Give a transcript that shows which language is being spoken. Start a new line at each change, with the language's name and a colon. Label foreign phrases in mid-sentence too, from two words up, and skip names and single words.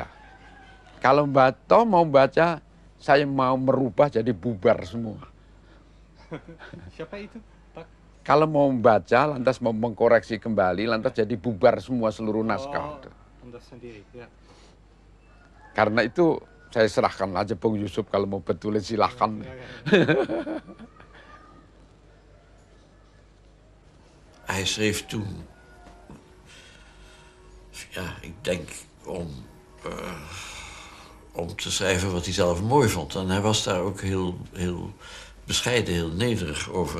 Indonesian: Kalau mau baca, saya mau merubah jadi bubar semua. Siapa itu, Pak? Kalau mau membaca, lantas mau mengkoreksi kembali, lantas jadi bubar semua seluruh naskah. Anda sendiri, ya. Karena itu saya serahkan aja Bung Yusuf, kalau mau betulin silahkan.
Dutch: Hij schreef toen, ja, ik denk om te schrijven wat hij zelf mooi vond. En hij was daar ook heel bescheiden, heel nederig over.